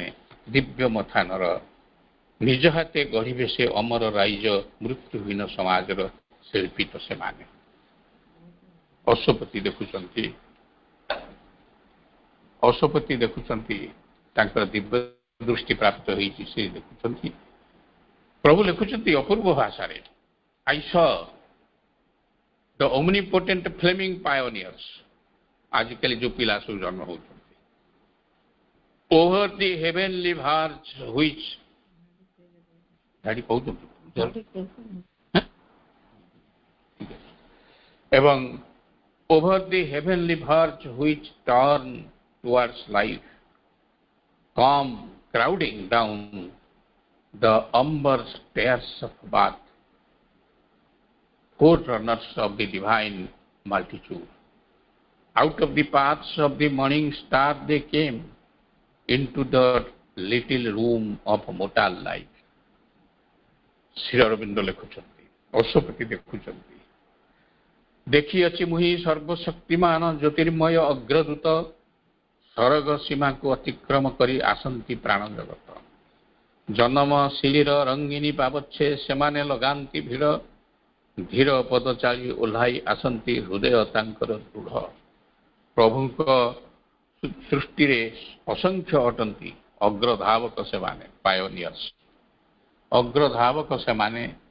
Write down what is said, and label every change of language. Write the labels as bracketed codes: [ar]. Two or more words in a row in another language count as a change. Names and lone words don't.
[or] ଦିବ୍ୟ ମଥାନର ନିଜ ହାତେ ଗଢ଼ିବେ ସେ ଅମର ରାଇଜ, ମୃତ୍ୟୁହୀନ ସମାଜର ଶିଳ୍ପୀ ତ ସେମାନେ। ଅଶ୍ୱପତି ଦେଖୁଛନ୍ତି ଅଶ୍ୱପତି ଦେଖୁଛନ୍ତି ତାଙ୍କର ଦିବ୍ୟ ଦୃଷ୍ଟି ପ୍ରାପ୍ତ ହେଇଛି ସେ ଦେଖୁଛନ୍ତି ପ୍ରଭୁ ଲେଖୁଛନ୍ତି ଅପୂର୍ବ ଭାଷାରେ [en] I saw the omnipotent flaming pioneers [or] ଆଜିକାଲି ଯୋଉ ପିଲା ସବୁ ଜନ୍ମ ହେଉଛନ୍ତି [en] over the heavenly verge which [or] ଗାଡ଼ି କହୁଛନ୍ତି [en] ଏବଂ over the heavenly verge which turn towards life come crowding down the umber stairs of birth forerunners of the divine multitude out of the paths of the morning star they came into the little room of mortal life [or] ଶ୍ରୀ ଅରବିନ୍ଦ ଲେଖୁଛନ୍ତି ଅଶ୍ୱପତି ଦେଖୁଛନ୍ତି ଦେଖିଅଛି ମୁହିଁ ସର୍ବଶକ୍ତିମାନ ଜ୍ୟୋତିର୍ମୟ ଅଗ୍ରଦୂତ ସରଗ ସୀମାକୁ ଅତିକ୍ରମ କରି ଆସନ୍ତି ପ୍ରାଣ ଜଗତ ଜନମ ଶିଳିର ରଙ୍ଗିନୀ ପାବଛେ ସେମାନେ ଲଗାନ୍ତି ଭିଡ଼ ଧୀର ପଦ ଚାଳି ଓହ୍ଲାଇ ଆସନ୍ତି ହୃଦୟ ତାଙ୍କର ଦୃଢ଼ ପ୍ରଭୁଙ୍କ ସୃଷ୍ଟିରେ ଅସଂଖ୍ୟ ଅଟନ୍ତି ଅଗ୍ରଧାବକ ସେମାନେ ପାୟୋନିୟର୍ସ ଅଗ୍ରଧାବକ ସେମାନେ